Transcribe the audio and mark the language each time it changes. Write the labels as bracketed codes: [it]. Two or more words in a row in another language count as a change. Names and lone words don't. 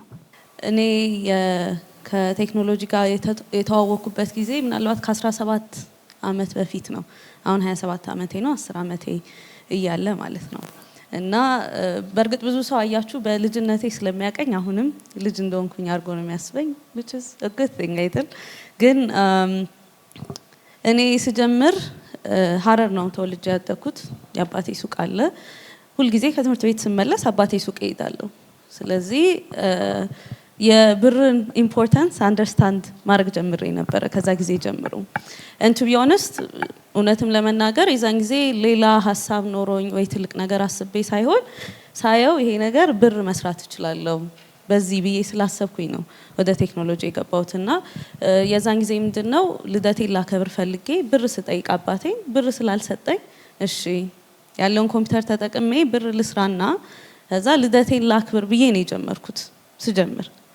[am] እኔ ከቴክኖሎጂ ጋር የተዋወቅኩበት ጊዜ ምናልባት ከ17 ዓመት በፊት ነው። አሁን 27 ዓመቴ ነው። 10 ዓመቴ እያለ ማለት ነው። እና በእርግጥ ብዙ ሰው አያችሁ በልጅነቴ ስለሚያቀኝ አሁንም ልጅ እንደሆንኩኝ አድርጎ ነው የሚያስበኝ [en] which is a good thing [am] አይደል? ግን እኔ ስጀምር ሀረር ነው ተወልጄ ያደኩት። የአባቴ ሱቅ አለ። ሁልጊዜ ከትምህርት ቤት ስመለስ አባቴ ሱቅ እሄዳለሁ። ስለዚህ የብርን ኢምፖርታንስ አንደርስታንድ ማድረግ ጀምሬ ነበረ ከዛ ጊዜ ጀምሮ። [en] and to be honest [am] እውነትም ለመናገር የዛን ጊዜ ሌላ ሀሳብ ኖሮኝ ወይ ትልቅ ነገር አስቤ ሳይሆን ሳየው ይሄ ነገር ብር መስራት እችላለሁ በዚህ ብዬ ስላሰብኩኝ ነው ወደ ቴክኖሎጂ የገባሁትና የዛን ጊዜ ምንድነው ልደቴን ላከብር ፈልጌ ብር ስጠይቅ አባቴ ብር ስላልሰጠኝ እሺ ያለውን ኮምፒውተር ተጠቅሜ ብር ልስራና ከዛ ልደቴን ላክብር ብዬ ነው የጀመርኩት ስጀምር።